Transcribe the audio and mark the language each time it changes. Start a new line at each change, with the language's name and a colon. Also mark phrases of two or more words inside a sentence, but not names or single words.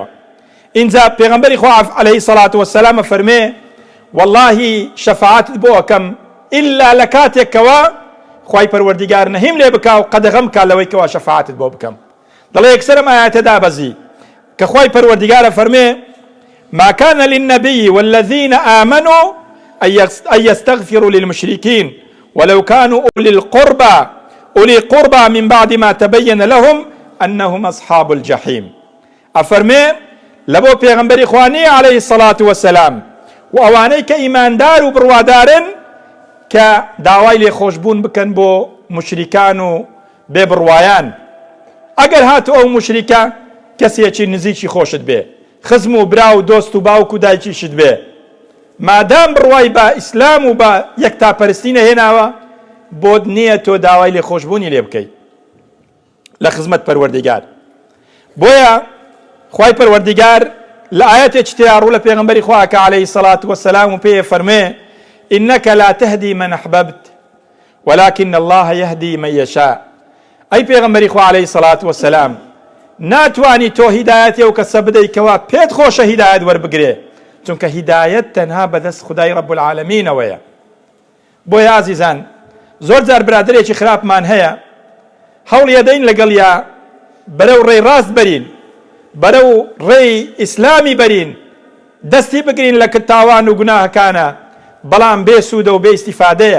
Central Kurdish: ئینجا پێغەمبەری خوا
Arabic: عەلەیهی سەڵات وەسەلام
Central Kurdish: فەرمێ واللهی شەفاعەتت بۆ ئەکەم ئیلا لە کاتێکەوە خوای پەروەردیگار نەهیم لێ بکا و قەدەغەم کا لەوەی کەوا شەفاعەتت بۆ بکەم. دەڵێ یەکسەرم ئاەتە دابەزی کە خوای پەروەردیگارە فەرمێ
Arabic: ما كان للنبي والذين آمنوا أن يستغفروا للمشركين ولو كانوا أولي قربى من بعد ما تبين لهم أنهم أصحاب الجحيم.
Central Kurdish: أفرمي لبو پیغمبری خوانی
Arabic: عليه الصلاة والسلام
Central Kurdish: و اوانەی کە ئیماندار و بڕوادارن کە داوای لێ خۆشبوون بکەن بۆ مشریکان و بێ بڕوایان. ئەگەر هاتو ئەو مشریکە کەسێکی نزیکی خۆشت بێ، خزم و برا و دۆست و باوک و دایکیشت بێ، مادام بڕوای بە ئیسلام و بە یەکتاپەرستی نەهێناوە بۆت نییە تۆ داوای لێخۆشبوونی لێ بکەیت لە خزمەت پەروەردیگار. بۆیە خوای پەروەردیگار لە ئاەتێکی تێدا ڕوو لە پێغەمبەری خوا کە
Arabic: عەلەیهی سەڵات وەسەلام
Central Kurdish: و پێیە فەرمێ
Arabic: إنك لا تهدي من أحببت ولكن الله يهدي من يشاء.
Central Kurdish: أي پێغەمبەری خوا
Arabic: عەلەیهی سەڵات وەسەلام
Central Kurdish: ناتوانی تۆ هیدایەتی ئەو کەسە بدەیت کەوا پێت خۆشە هیدایەت وەربگرێ، چونکە هیدایەت تەنها بەدەست خودای
Arabic: ڕەب العالەمینەوەیە.
Central Kurdish: بۆیە ئازیزان زۆر جار برادرێکی خراپمان هەیە هەوڵ یەدەین لەگەڵ یا بەرەو ڕێی ڕاست بەرین، بەرەو ڕێی ئیسلامی بەرین، دەستی بگرین لە تاوان و گوناهەکانە، بەڵام بێ سوودە و بێ ئیستیفادەیە.